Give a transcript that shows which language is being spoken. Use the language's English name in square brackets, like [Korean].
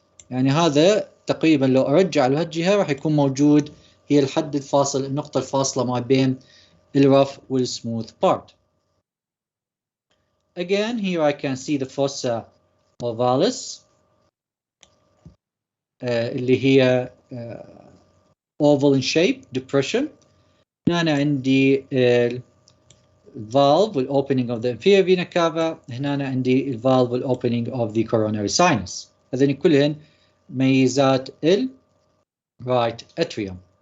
[Arabic] يعني هذا تقريبا لو ارجع لهالجهه راح يكون موجود، هي الحد الفاصل، النقطه الفاصله ما بين الرف والسموث بارت. [English] Again, here I can see the fossa ovalis [Arabic] اللي هي [English] oval in shape depression. [Arabic] هنا عندي [English] valve opening of the inferior vena cava. [Arabic] هنا عندي [English] valve opening of the coronary sinus. [Arabic] هذين كلهن ميزات right atrium.